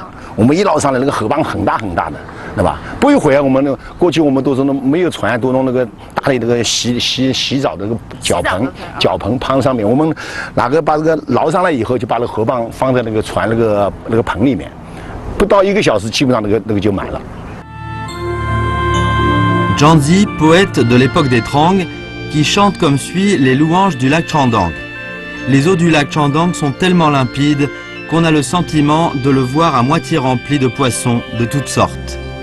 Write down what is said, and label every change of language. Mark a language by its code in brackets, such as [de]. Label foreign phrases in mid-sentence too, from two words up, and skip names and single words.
[zh] 我们一捞上来，那个河蚌很大很大的，对吧？不一会儿，我们过去我们都是没有船，都弄那个大的那个洗澡的那个脚盆旁上面，我们把这个捞上来以后，就把那个河蚌放在那个船那个盆里面，不到1个小时，基本上那个就满了。 [fr] Zhangzi, poète de l'époque des Trang, qui chante comme suit les louanges du lac Chandang. Les eaux du lac Chandang sont tellement limpides qu'on a le sentiment de le voir à moitié rempli de poissons de toutes sortes.